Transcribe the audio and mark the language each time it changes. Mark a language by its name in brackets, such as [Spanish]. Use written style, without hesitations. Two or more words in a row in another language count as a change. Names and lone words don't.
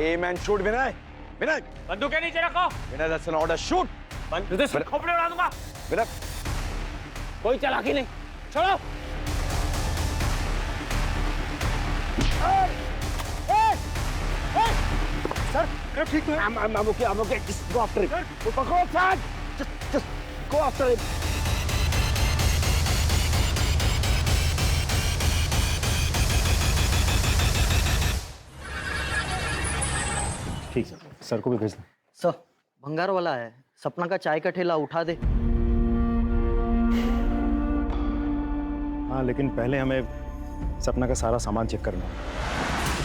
[English] aim and shoot विनय। विनय [Hindi] बंदूक के नीचे रखो। [English] विनय that's an order shoot. [Hindi] खोपड़े उड़ा दूंगा। विनय कोई चालाकी नहीं। छोड़ो। सर ठीक है [English] I'm okay. Just go after him. Go outside. Just go after him. [Hindi] ठीक सर को भी भेज दो। सर भंगार वाला है, सपना का चाय का ठेला उठा दे। हाँ लेकिन पहले हमें सपना का सारा सामान चेक करना है।